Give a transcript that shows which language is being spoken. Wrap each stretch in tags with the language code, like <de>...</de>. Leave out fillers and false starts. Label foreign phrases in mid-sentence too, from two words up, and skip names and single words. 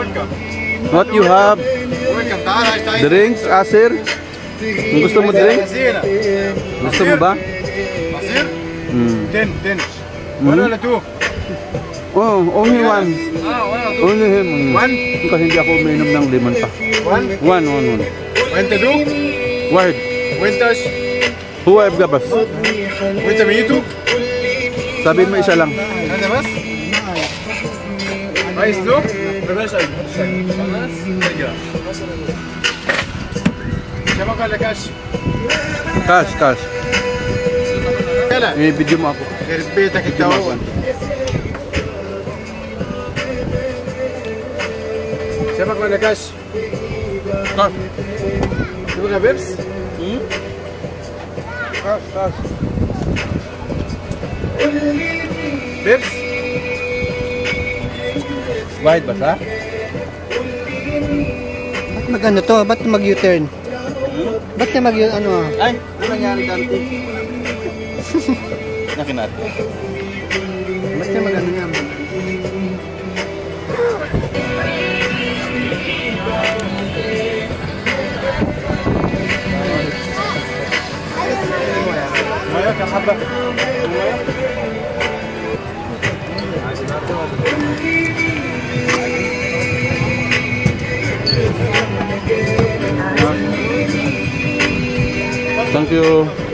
<en>What you have? Welcome.</en> <ar>تعال</ar> <tl>Drinks, Asir? Gusto mo drink? Gusto mo ba?</tl> <ar>عصير؟ 10 Mm. ولا 2</ar> <en>Oh, only one. Only him. One?</en> <tl>Kasi hindi ako uminom ng lemon pa.</tl> <ar>1</ar> <en>One.</en> <ar>وانت دو</ar> <en>Word.</en> <ar>وانت</ar> <en>Who have gabas?</en> <ar>وانت ميتو</ar> <tl>Sabihin mo isa lang.</tl> <ar>هذا بس عايز دو بلاش اي خلاص ارجع شبكة ولا كاش</ar> <en>Cash.</en> <ar>يلا</ar> <tl>I-video mo ako.</tl> <ar>يخرب بيتك انت اول شبكة ولا كاش تبغى بيبس كاش بيبس</ar> <tl>Wide ba sa? Ba't mag-ano to? Ba't mag-U-turn? Ba't na mag-ano? Ay, ano nangyari dante? Nakinat. Ba't na mag-ano nga?</tl> <ar>مايا كم حبة</ar> <en>Thank you.</en>